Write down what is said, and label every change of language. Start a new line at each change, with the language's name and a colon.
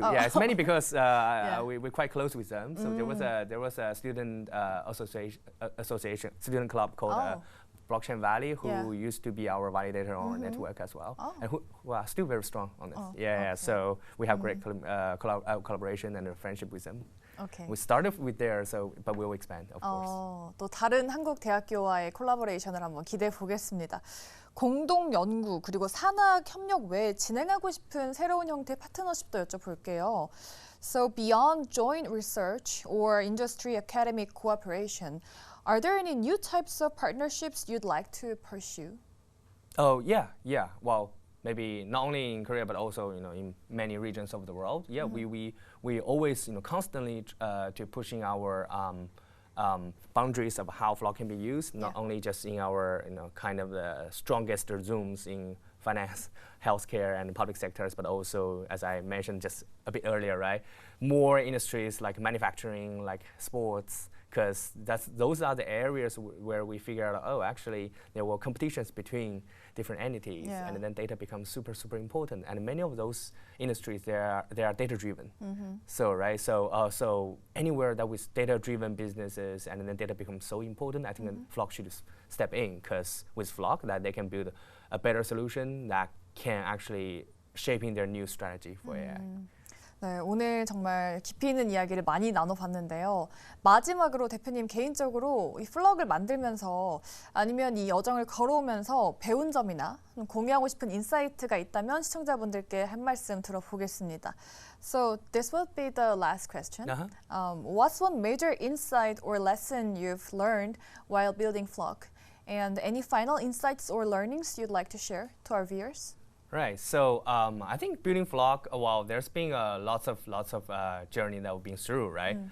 English: Yeah, it's mainly because we're quite close with them. So there was a student association student club called Blockchain Valley who used to be our validator on our network as well, and who are still very strong on this. Okay. So we have great collaboration and a friendship with them. Okay. We started with there, but we'll expand, of course.
Korean: 또 다른 한국 대학교와의 콜라보레이션을 한번 기대해 보겠습니다. 공동 연구 그리고 산학 협력 외에 진행하고 싶은 새로운 형태의 파트너십도 여쭤볼게요.
English: So beyond joint research or industry academic cooperation, are there any new types of partnerships you'd like to pursue? Oh yeah. Well, maybe not only in Korea but also in many regions of the world. Yeah, we always constantly to pushing our boundaries of how FLock can be used, not only just in our kind of the strongest zooms in finance, healthcare, and public sectors, but also, as I mentioned just a bit earlier, right, more industries like manufacturing, like sports, because those are the areas where we figure out, actually there were competitions between different entities, and then data becomes super important. And many of those industries, they are data driven. So anywhere that with data driven businesses, and then data becomes so important, I think that FLock should step in, because with FLock that they can build a better solution that can actually shaping their new strategy for AI.
Korean: 네, 오늘 정말 깊이 있는 이야기를 많이 나눠봤는데요. 마지막으로 대표님 개인적으로 이 플럭을 만들면서 아니면 이 여정을 걸어오면서 배운 점이나 공유하고 싶은 인사이트가 있다면 시청자분들께 한 말씀 들어보겠습니다.
English: So this will be the last question. What's one major insight or lesson you've learned while building FLock? And any final insights or learnings you'd like to share to our viewers? Right. So I think building FLock, there's been lots of journey that we've been through, right?